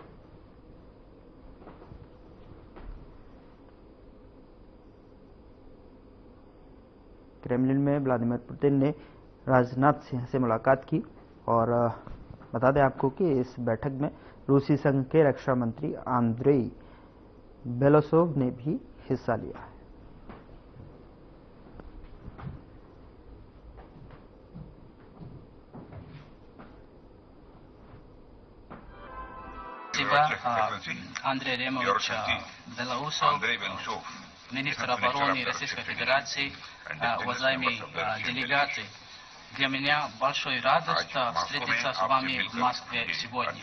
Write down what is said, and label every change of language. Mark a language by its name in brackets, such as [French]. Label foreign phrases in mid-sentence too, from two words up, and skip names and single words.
[Hindi] क्रेमलिन में व्लादिमीर पुतिन ने राजनाथ सिंह से मुलाकात की, और बता दें आपको कि इस बैठक में रूसी संघ के रक्षा मंत्री आंद्रेई बेलोसोव ने भी हिस्सा लिया है। [Russian] Андрей Ремович Белоусов, министр обороны Российской Федерации, уважаемые делегаты Для меня большой радость встретиться с вами в Москве сегодня.